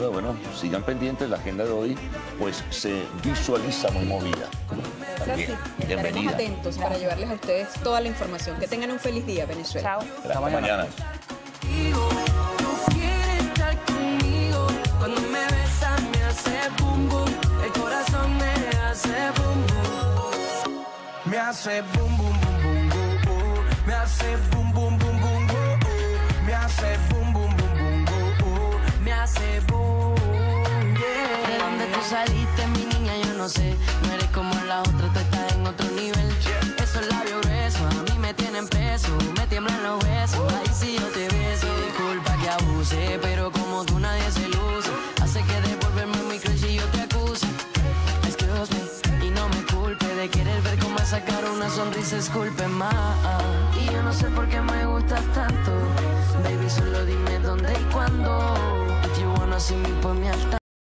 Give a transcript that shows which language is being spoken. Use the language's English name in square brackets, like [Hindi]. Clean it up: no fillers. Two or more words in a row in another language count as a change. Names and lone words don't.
[Spanish] Bueno, sigan pendientes, la agenda de hoy pues se visualiza muy movida. También, bienvenida. Estaremos atentos para llevarles a ustedes toda la información. Que tengan un feliz día, Venezuela. Chao. Hasta mañana. Cuando me besas me hace bum bum, el corazón me hace bum bum. Me hace bum bum bum bum bum, me hace bum bum bum bum bum, me hace bum bum bum bum bum, me hace boom. ¿De dónde tú saliste, mi niña? Yo no sé. No eres como la otra, tú estás en otro nivel. Esos labios gruesos a mí me tienen preso, me tiemblan los huesos. Ahí sí yo te beso. Disculpa que abuse, pero como tú nadie se luce. Hace que devolverme mi crush y yo te acuse. [English] Excuse me, [Spanish] y no me culpe de querer ver cómo sacar una sonrisa, esculpe más. Y yo no sé por qué me gustas tanto. Baby, solo dime dónde y cuándo. [English] If you wanna see me, [Spanish] ponme al tanto.